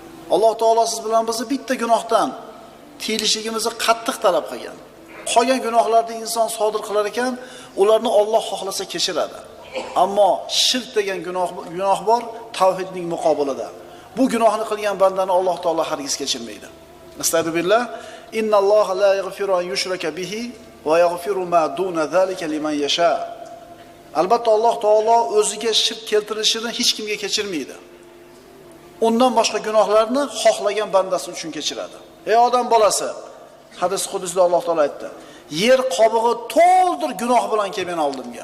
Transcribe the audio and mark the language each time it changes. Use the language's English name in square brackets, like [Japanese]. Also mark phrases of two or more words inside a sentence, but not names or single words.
[Uzbek] Alloh taolo siz bilan bizni bitta gunohdan tiyilishligimizni qattiq talab qilgan. Qolgan gunohlarni inson sodir qilar ekan, ularni Alloh xohlasa kechiradi. Ammo shirk degan gunoh bor, tavhidning muqobilida. Bu gunohni qilgan bandani Alloh taolo hargiz kechirmaydi. Astagfirullah. [Arabic] إن الله لا يغفر أن يشرك به ويغفر ما دون ذلك لمن يشاء. [Uzbek] Albatta Alloh taolo o'ziga shirk keltirishini hech kimga kechirmaydi. Undan boshqa gunohlarni xohlagan bandasi uchun kechiradi. Ey odam bolasi, hadis qudusda Alloh taolo aytdi: yer qobig'i to'ldir gunoh bilan kelgan oldimga.